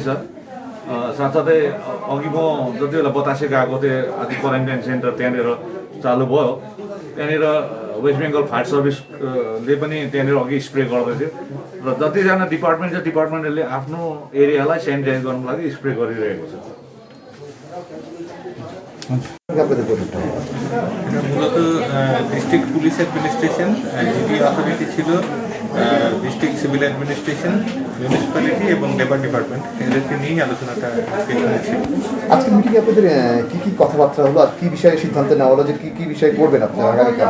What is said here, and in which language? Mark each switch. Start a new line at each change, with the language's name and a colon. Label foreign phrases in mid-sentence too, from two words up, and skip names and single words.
Nepali: साथसाथै अघि म जति बेला बतासे गएको थिएँ आदि
English: quarantine center
Nepali: त्यहाँनिर चालु भयो त्यहाँनिर वेस्ट बेङ्गल फायर सर्भिसले पनि त्यहाँनिर अघि स्प्रे गर्दै थियो र जतिजना डिपार्टमेन्ट छ डिपार्टमेन्टले आफ्नो एरियालाई सेनिटाइज गर्नुको लागि स्प्रे गरिरहेको छ।
Bangla: মূলত
English: district police administration GD authority
Bangla: ছিল
English: district civil administration municipality
Bangla: এবং
English: labour department
Bangla: এদেরকে নিয়েই আলোচনাটা ছিল। আজকে মিটিংয়ে আপনাদের কি কি কথাবার্তা হলো আর কি বিষয়ে সিদ্ধান্ত নেওয়া হলো যে কি কি বিষয় করবেন আপনারা আগামীকাল?